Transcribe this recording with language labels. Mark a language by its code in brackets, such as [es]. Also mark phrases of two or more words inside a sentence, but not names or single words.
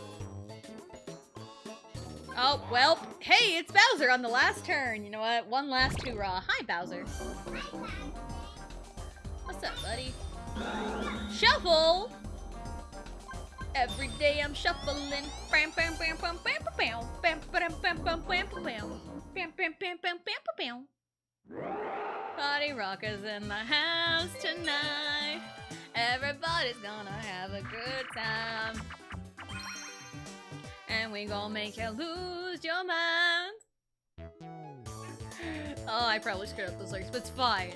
[en] Oh, well, hey, it's Bowser on the last turn. You know what? One last hoorah. Hi, Bowser. What's up, buddy? Shuffle! Every day I'm shuffling. Bam, bam, bam, bam, bam, bam, bam, bam, bam, bam, bam, bam, bam, bam, bam, bam, bam, bam, bam. Party rockers in the house tonight. Everybody's gonna have a good time. And we gonna make you lose your mind. Oh, I probably screwed up those lyrics, but it's fine.